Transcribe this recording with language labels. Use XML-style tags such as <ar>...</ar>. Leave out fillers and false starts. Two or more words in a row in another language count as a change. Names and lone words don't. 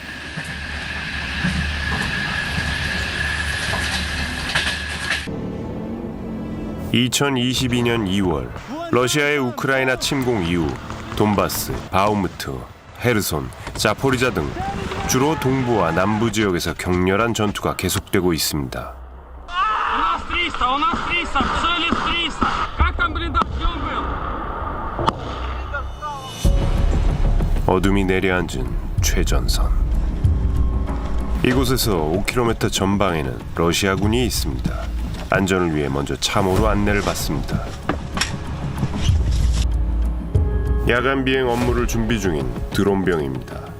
<ko>(2022년 2월) 러시아의 우크라이나 침공 이후 돈바스, 바흐무트, 헤르손, 자포리자 등 주로 동부와 남부 지역에서 격렬한 전투가 계속되고 있습니다.</ko> <ru>у нас 300, цели 300. Как там блиндаж? Где он был?</ru> <ko>어둠이 내려앉은 최전선. 이곳에서 5km 전방에는 러시아군이 있습니다. 안전을 위해 먼저 참호로 안내를 받습니다. 야간 비행 업무를 준비 중인 드론병입니다.</ko>